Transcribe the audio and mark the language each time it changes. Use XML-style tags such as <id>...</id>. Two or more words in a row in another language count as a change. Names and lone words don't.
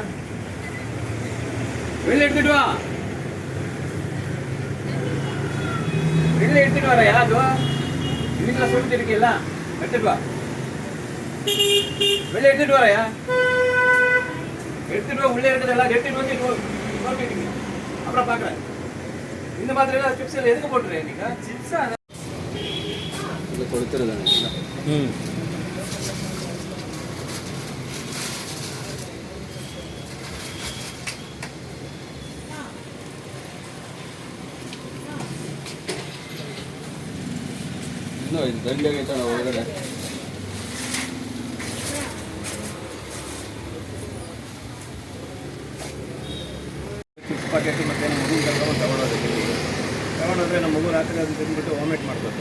<ta>வெளியே எடுத்துட்டு வா வெளியே எடுத்துட்டு வரையா அது இன்னைக்கு சொல்லிட்டு இருக்கீல்ல எடுத்துட்டு வா வெளியே எடுத்துட்டு வரையா எடுத்துட்டு வா உள்ளே இருக்கிறதெல்லாம் எடுத்துட்டு வந்து அப்புறம் பாக்குறேன் இந்த மாதிரி எல்லாம் சிப்ஸ் எல்லாம் எதுக்கு போட்டுறேன் நீங்க சிப்ஸா கொடுத்துருதாங்க.</ta> <kn>ಇನ್ನೂ ಇದು ದಂಡಿಯಾಗೈತೆ ನಾವು ಒಳಗಡೆ</kn> <en>chips packet</en> <kn>ಮತ್ತು ಮಗು ಕರ್ಕೊಂಡು ತಗೊಂಡೋದ್ರೆ ನಮ್ಮ ಮಗು ರಾತ್ರಿ ಅದು ತಿಂದ್ಬಿಟ್ಟು ವಾಮಿಟ್ ಮಾಡ್ಬೇಕು.</kn>